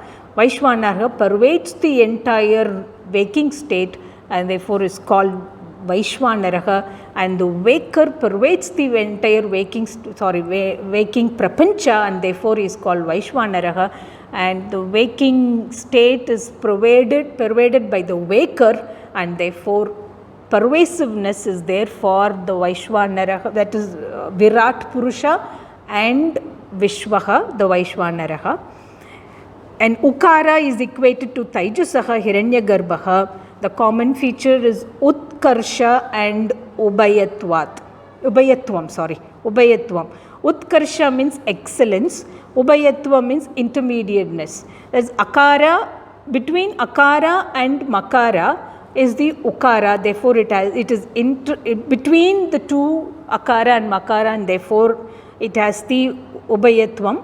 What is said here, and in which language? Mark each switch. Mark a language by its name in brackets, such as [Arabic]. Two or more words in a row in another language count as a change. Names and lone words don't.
[English] Vaishwanaraha pervades the entire waking state and therefore is called Vaishwanaraha, and the Vaker pervades the entire waking prapancha and therefore is called Vaishwanaraha, and the waking state is pervaded by the Vaker and therefore pervasiveness is there for the Vaishwanaraha, that is Virat Purusha and Vishwaha, the Vaishwanaraha. And Ukara is equated to Taijasaha, Hiranyagarbha. The common feature is Utkarsha and Ubayatvat. Ubayatvam, sorry. Ubayatvam. Utkarsha means excellence. Ubayatvam means intermediateness. There's Akara, between Akara and Makara is the Ukara, therefore it is between the two Akara and Makara, and therefore it has the Ubayatvam.